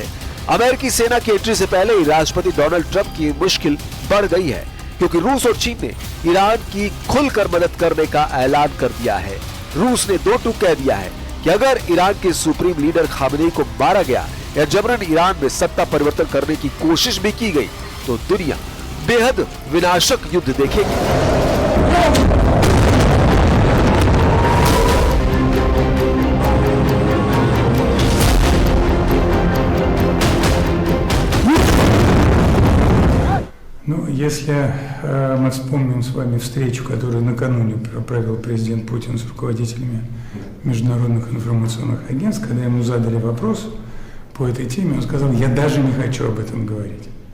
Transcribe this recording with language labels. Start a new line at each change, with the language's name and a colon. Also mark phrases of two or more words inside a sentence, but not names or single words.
Hindi: अमेरिकी सेना की एंट्री से ही राष्ट्रपति डोनाल्ड ट्रंप की मुश्किल बढ़ गई है, क्योंकि रूस और चीन ने ईरान की खुलकर मदद करने का ऐलान कर दिया है। रूस ने दो टूक कह दिया है कि अगर ईरान के
English: supreme leader
Hindi: खामेनी को मारा गया या जबरन ईरान में सत्ता परिवर्तन करने की कोशिश भी की गई तो दुनिया बेहद विनाशक युद्ध देखेगी।
Russian: Ну, если мы вспомним с вами встречу, которую накануне провел президент Путин с руководителями международных информационных агентств, когда ему задали вопрос по этой теме, он сказал: «Я даже не хочу об этом говорить».